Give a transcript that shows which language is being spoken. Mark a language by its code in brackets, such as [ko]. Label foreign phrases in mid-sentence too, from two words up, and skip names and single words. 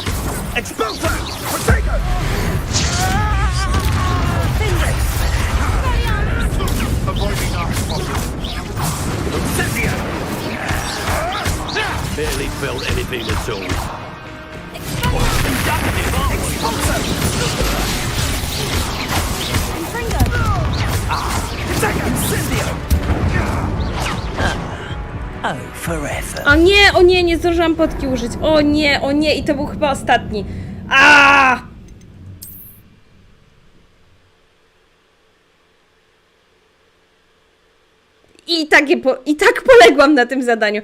[en] Expulso! Protego! Avoiding our spot. Incendio! Barely felt anything at all. Conductive, aren't we? Expulso! Confringo! Protego! Incendio! Oh, forever. [pl] O nie, nie zdążyłam potki użyć. O nie, i to był chyba ostatni. I tak poległam na tym zadaniu.